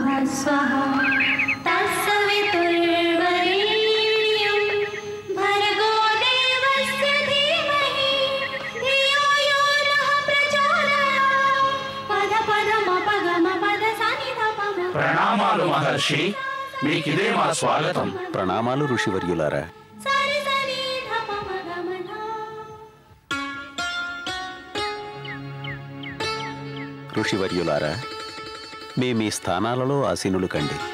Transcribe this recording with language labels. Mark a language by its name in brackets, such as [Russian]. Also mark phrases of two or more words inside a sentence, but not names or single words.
[Sanskrit] स्वाहा तत्सवितुर्वरेण्यं भर्गो देवस्य धीमहि धियो यो नः प्रचोदयात् पद पदमपगम पद सनिधपम [Telugu] ప్రణామాలు మహర్షి, మీకిదే మా స్వాగతం. ప్రణామాలు ఋషివర్యులారా. ఋషివర్యులారా, మీ స్థానాలలో ఆసీనులు కండి.